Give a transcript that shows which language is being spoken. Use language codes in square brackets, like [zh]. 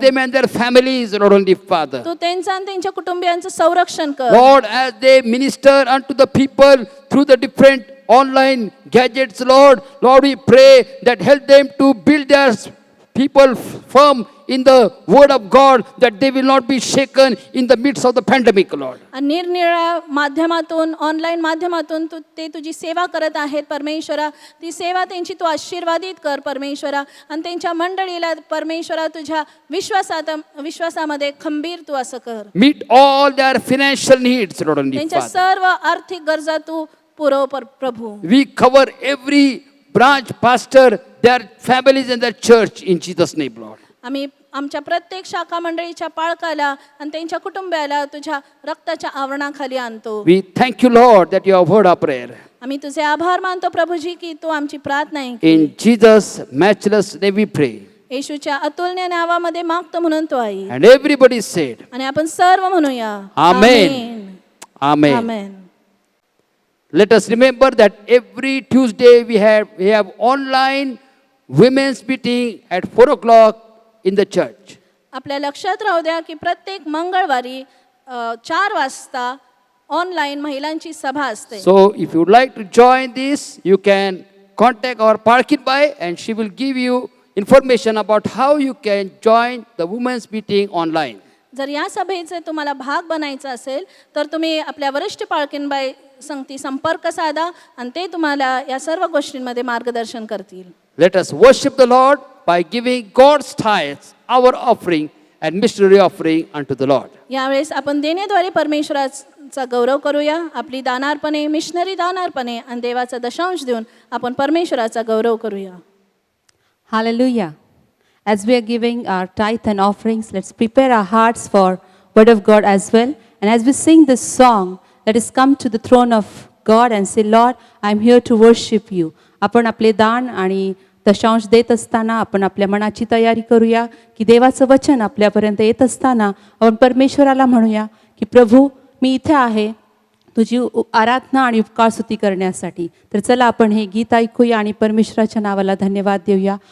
[en] them and their families, Lord and Father. [mr] तू त्यांचं आणि त्यांच्या कुटुंबियांचं संरक्षण कर. [en] Lord, as they minister unto the people through the different online gadgets, Lord, we pray that help them to build their people firm in the word of God, that they will not be shaken in the midst of the pandemic, Lord. [mr] आणि निरनिराळ्या माध्यमातून online माध्यमातून ते तुझी सेवा करत आहेत परमेश्वरा. ती सेवा त्यांची तू आशीर्वादित कर परमेश्वरा. आणि त्यांच्या मंडळीला परमेश्वरा तुझ्या विश्वासामध्ये खंबीर तू असं कर. [en] Meet all their financial needs, Lord and [mr] त्यांच्या [en] Father. [mr] सर्व आर्थिक गरजा तू पुरव प्रभू. [en] We cover every branch pastor, their families and their church in Jesus' name, Lord. [mr] आम्ही आमच्या प्रत्येक शाखा मंडळीच्या पाळकाला आणि त्यांच्या कुटुंबाला तुझ्या रक्ताच्या आवरणाखाली आणतो. [en] We thank you, Lord, that you have heard our prayer. [mr] आम्ही तुझे आभार मानतो प्रभूजी की तू आमची प्रार्थना ऐकली. [en] In Jesus' matchless name we pray. [mr] येशूच्या अतुलनीय नावामध्ये मागतो म्हणून तो आई. [en] And everybody said, [mr] आणि आपण सर्व म्हणूया [en] Amen. Amen. [mr] Amen. [en] Let us remember that every Tuesday we have online women's meeting at 4 o'clock in the church. [mr] आपल्या लक्षात राहू द्या की प्रत्येक मंगळवारी 4 वाजता ऑनलाईन महिलांची सभा असते. [en] So if you would like to join this, you can contact our Parkin Bai and she will give you information about how you can join the women's meeting online. [mr] जर या सभेचे तुम्हाला भाग बनायचा असेल तर तुम्ही आपल्या वरिष्ठ पाळकीनबाई संगती संपर्क साधा आणि ते तुम्हाला या सर्व गोष्टींमध्ये मार्गदर्शन करतील. [en] Let us worship the Lord by giving God's tithes, our offering and missionary offering unto the Lord. [mr] यावेळेस आपण देण्याद्वारे परमेश्वराचा गौरव करूया. आपली दानार्पणे, मिशनरी दानार्पणे आणि देवाचा दशांश देऊन आपण परमेश्वराचा गौरव करूया. [en] Hallelujah. As we are giving our tithe and offerings, let's prepare our hearts for Word of God as well. And as we sing this song, let us come to the throne of God and say, Lord, I am here to worship you. [mr] आपण आपले दान आणि दशांश देत असताना आपण आपल्या मनाची तयारी करूया की देवाचं वचन आपल्यापर्यंत येत असताना आपण परमेश्वराला म्हणूया की प्रभू मी इथे आहे तुझी आराधना आणि उपकारस्तुती करण्यासाठी. तर चला आपण हे गीत ऐकूया आणि परमेश्वराच्या नावाला धन्यवाद देऊया.